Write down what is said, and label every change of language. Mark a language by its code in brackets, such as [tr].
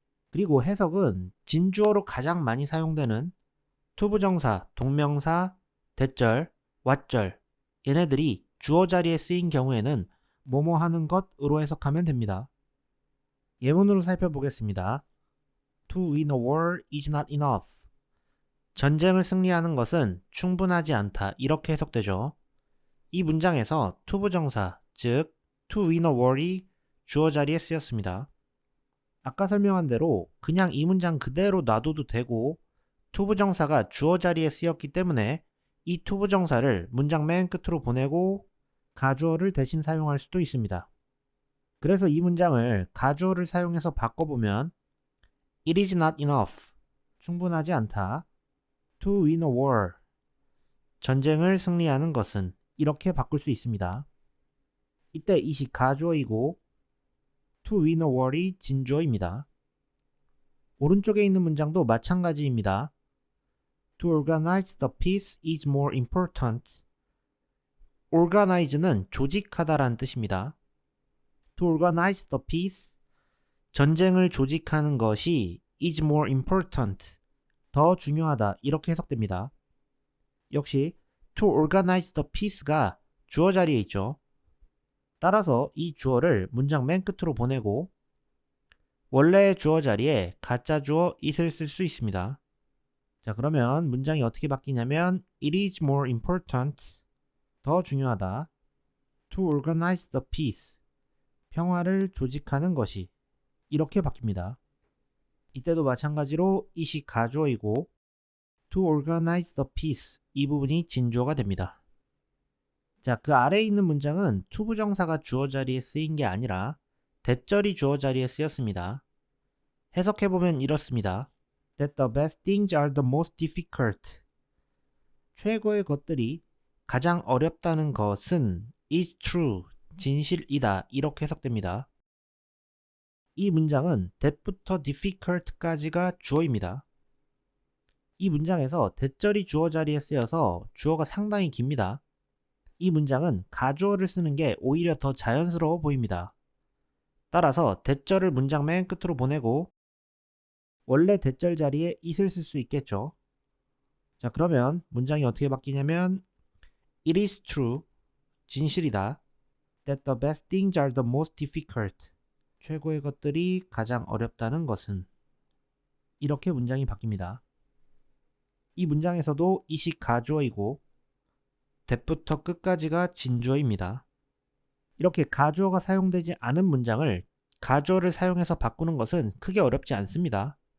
[ko] 그리고 해석은 진주어로 가장 많이 사용되는 투부정사, 동명사, 대절, 왓절 얘네들이 주어 자리에 쓰인 경우에는 뭐뭐 하는 것으로 해석하면 됩니다. 예문으로 살펴보겠습니다. [en] To win a war is not enough. [ko] 전쟁을 승리하는 것은 충분하지 않다. 이렇게 해석되죠. 이 문장에서 투부정사, 즉 [en] to win a war [ko] 이 주어 자리에 쓰였습니다. 아까 설명한 대로 그냥 이 문장 그대로 놔둬도 되고 투부정사가 주어 자리에 쓰였기 때문에 이 투부정사를 문장 맨 끝으로 보내고 가주어를 대신 사용할 수도 있습니다. 그래서 이 문장을 가주어를 사용해서 바꿔보면 [en] It is not enough. [ko] 충분하지 않다. [en] To win a war. [ko] 전쟁을 승리하는 것은 이렇게 바꿀 수 있습니다. 이때 it이 가주어이고 [en] to win a war [ko] 이 진주어입니다. 오른쪽에 있는 문장도 마찬가지입니다. [en] To organize the peace is more important. organize는 [ko] 조직하다라는 뜻입니다. [en] To organize the peace, [ko] 전쟁을 조직하는 것이 [en] is more important. [ko] 더 중요하다. 이렇게 해석됩니다. 역시 [en] to organize the peace [ko] 가 주어 자리에 있죠. 따라서 이 주어를 문장 맨 끝으로 보내고 원래의 주어 자리에 가짜 주어 it을 쓸 수 있습니다. 자, 그러면 문장이 어떻게 바뀌냐면 [en] It is more important. [ko] 더 중요하다. [en] To organize the peace. [ko] 평화를 조직하는 것이. 이렇게 바뀝니다. 이때도 마찬가지로 it이 가주어이고 [en] To organize the peace. [ko] 이 부분이 진주어가 됩니다. 자, 그 아래에 있는 문장은 투부정사가 주어 자리에 쓰인 게 아니라 대절이 주어 자리에 쓰였습니다. 해석해보면 이렇습니다. [en] That the best things are the most difficult. [ko] 최고의 것들이 가장 어렵다는 것은 [en] is true, [ko] 진실이다. 이렇게 해석됩니다. 이 문장은 that부터 difficult까지가 주어입니다. 이 문장에서 대절이 주어 자리에 쓰여서 주어가 상당히 깁니다. 이 문장은 가주어를 쓰는 게 오히려 더 자연스러워 보입니다. 따라서 대절을 문장 맨 끝으로 보내고 원래 대절 자리에 it을 쓸 수 있겠죠. 자, 그러면 문장이 어떻게 바뀌냐면 [en] It is true, [ko] 진실이다. [en] That the best things are the most difficult. [ko] 최고의 것들이 가장 어렵다는 것은. 이렇게 문장이 바뀝니다. 이 문장에서도 it이 가주어이고 that부터 끝까지가 진주어입니다. 이렇게 가주어가 사용되지 않은 문장을 가주어를 사용해서 바꾸는 것은 크게 어렵지 않습니다.